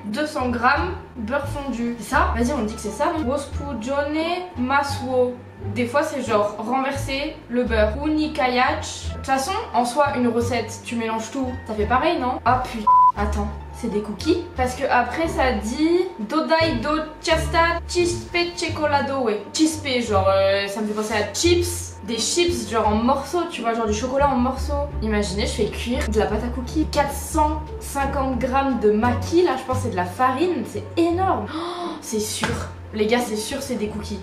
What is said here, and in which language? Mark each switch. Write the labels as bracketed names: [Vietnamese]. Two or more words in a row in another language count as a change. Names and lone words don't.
[French] 200 grammes, beurre fondu. C'est ça? Vas-y, on dit que c'est ça. Wospujone maswo. Des fois c'est genre renverser le beurre. Unikayach. De toute façon, en soi, une recette, tu mélanges tout. Ça fait pareil, non? Ah putain. Attends. C'est des cookies. Parce que après ça dit Dodai do chasta chispe chocolado. Ouais. Chispe, genre ça me fait penser à chips. Des chips genre en morceaux, tu vois, genre du chocolat en morceaux. Imaginez, je fais cuire de la pâte à cookies. 450 grammes de maquis, là je pense que c'est de la farine. C'est énorme. Oh, c'est sûr. Les gars, c'est sûr, c'est des cookies.